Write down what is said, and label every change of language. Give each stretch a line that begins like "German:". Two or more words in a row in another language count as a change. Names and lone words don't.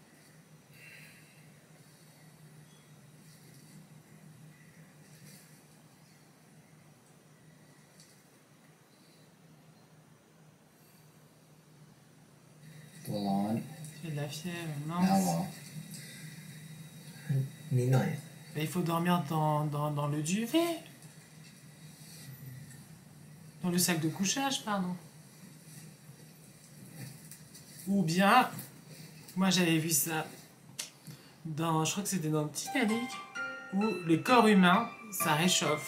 French: Tu as de la fièvre,
Thai: หนาวเหร
French: mince.
Thai: อ นิดหน่อย
French: Mais il faut dormir dans le duvet. Dans le sac de couchage, pardon. Ou bien, moi j'avais vu ça je crois que c'était dans Titanic, où le corps humain, ça réchauffe.